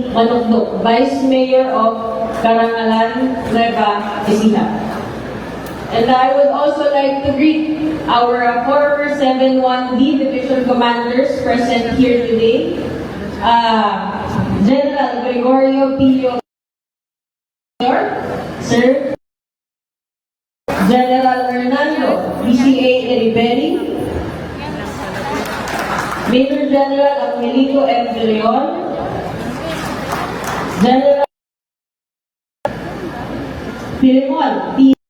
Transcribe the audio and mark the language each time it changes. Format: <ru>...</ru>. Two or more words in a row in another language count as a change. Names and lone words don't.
<en>Manugdok, Vice Mayor of Carangalan, Nueva Ecija. And I would also like to greet our former 71D Division Commanders present here today. General Gregorio Pillo, Sir. General Hernando BCA Eriberi. Major General Angelito M. De Leon, General Filimon P.</en>